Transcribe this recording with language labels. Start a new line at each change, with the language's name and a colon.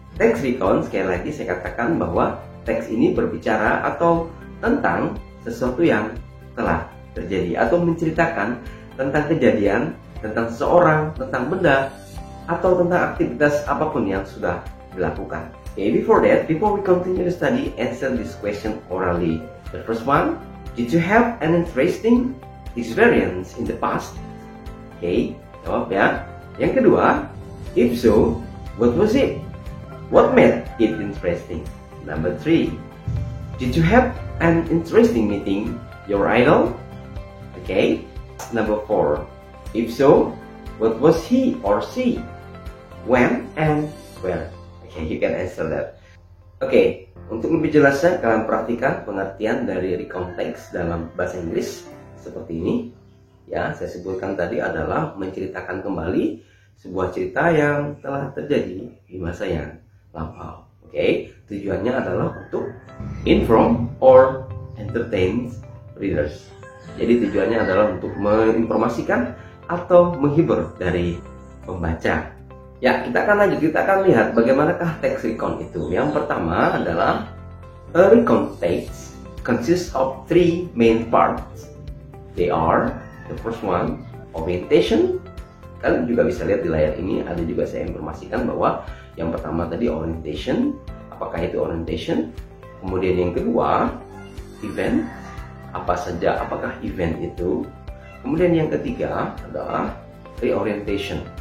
Indonesian: Teks recount, sekali lagi saya katakan bahwa teks ini berbicara atau tentang sesuatu yang telah terjadi atau menceritakan tentang kejadian, tentang seseorang, tentang benda, atau tentang aktivitas apapun yang sudah dilakukan.
English: Okay, before we continue to study, answer this question orally. The first one, did you have an interesting experience in the past?
Indonesian: Okay, jawab ya. Yang kedua,
English: if so, What was it? What made it interesting? Number 3. Did you have an interesting meeting your idol? Okay. Number 4. If so, what was he or she? When and where? Okay, you can answer that.
Indonesian: Okay, untuk lebih jelasnya kalian perhatikan pengertian dari recontext dalam bahasa Inggris seperti ini. Ya, saya sebutkan tadi adalah menceritakan kembali sebuah cerita yang telah terjadi di masa yang lampau. Oke, tujuannya adalah untuk
English: inform or entertain readers.
Indonesian: Jadi tujuannya adalah untuk menginformasikan atau menghibur dari pembaca. Ya, kita akan lanjut, kita akan lihat bagaimanakah teks recount itu.
English: Yang pertama adalah a recount text consists of 3 main parts. They are, the first one, orientation.
Indonesian: Kalian juga bisa lihat di layar ini, ada juga saya informasikan bahwa yang pertama tadi orientation. Apakah itu orientation? Kemudian yang kedua, event. Apa saja, apakah event itu? Kemudian yang ketiga adalah reorientation.